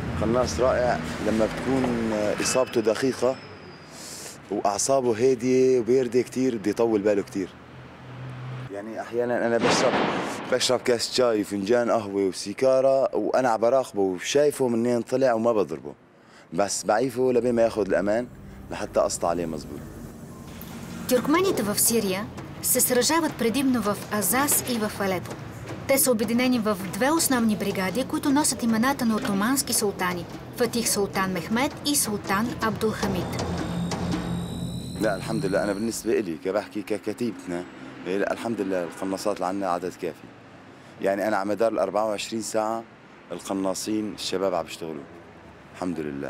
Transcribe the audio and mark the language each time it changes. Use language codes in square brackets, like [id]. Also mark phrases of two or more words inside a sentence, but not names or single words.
[ar] قناص رائع لما بتكون إصابته دقيقة وأعصابه هادية وباردة كتير، بده يطول باله كتير. يعني أحيانا أنا بشرب كاس شاي وفنجان قهوة وسيجارة وأنا عم براقبه وشايفه منين طلع وما بضربه، بس بعيفه لبين ما ياخذ الأمان لحتى أسطع عليه مزبوط. [bg] Тюркмените в Сирия се сражават предимно в Азаз и в Алепо. Те са обединени в две основни бригади, които носят имената на отомански султани – Фатих Султан Мехмед и Султан Абдулхамид. [ar] لا الحمد لله، أنا بالنسبة إلي كبحكي ككتيبتنا، لا الحمد لله القناصات اللي عندنا عدد كافي. يعني أنا على مدار ال 24 ساعة القناصين الشباب عم بيشتغلوا الحمد لله.